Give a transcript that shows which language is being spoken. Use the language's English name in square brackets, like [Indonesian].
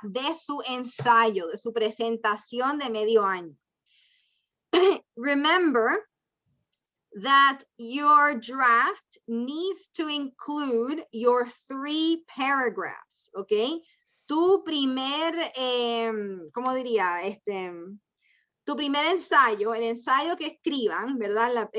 [Spanish] De su ensayo, de su presentación de medio año. [English] Remember that your draft needs to include your 3 paragraphs, ¿ok? [Spanish] Tu primer, ¿cómo diría? Tu primer ensayo, el ensayo que escriban, ¿verdad?